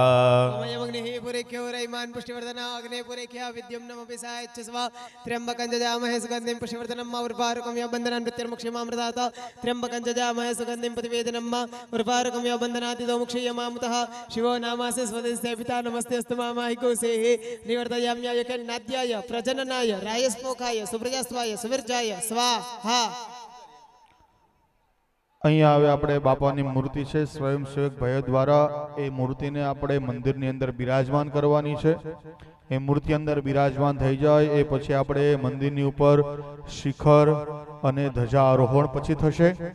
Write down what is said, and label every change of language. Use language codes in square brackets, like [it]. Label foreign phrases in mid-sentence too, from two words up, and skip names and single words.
[sa] ओमयमग्निः पुरेख्यो रैमान् पुष्टिवर्धनः अग्ने पुरेख्या विद्युम्नमभिसायच्छस्व त्र्यम्बकं जजामहे सुगन्धिं पुष्टिवर्धनम् उर्वारुकमिव बन्धनान् मृत्युर्मुक्षीयमामृतात् त्र्यम्बकं जजामहे सुगन्धिं प्रतिवेदनम् उर्वारुकमिव बन्धनादितो मुक्षीयमामुतः शिवो नामासि स्वदितिस्ते पिता नमस्तेस्तु मामाहि गोसेः निवर्तयाम्यायुघेन्नाद्याय प्रजननाय रायस्पोखाय सुप्रजास्वाय सुविर्जाय स्वाहा [gu] અહીંયા હવે આપણે બાપાની મૂર્તિ છે સ્વયંસેવક ભાઈઓ દ્વારા એ મૂર્તિને આપણે મંદિરની અંદર બિરાજમાન કરવાની છે એ મૂર્તિ અંદર બિરાજમાન થઈ જાય એ પછી આપણે મંદિરની ઉપર શિખર અને ધજા આરોહણ પછી થશે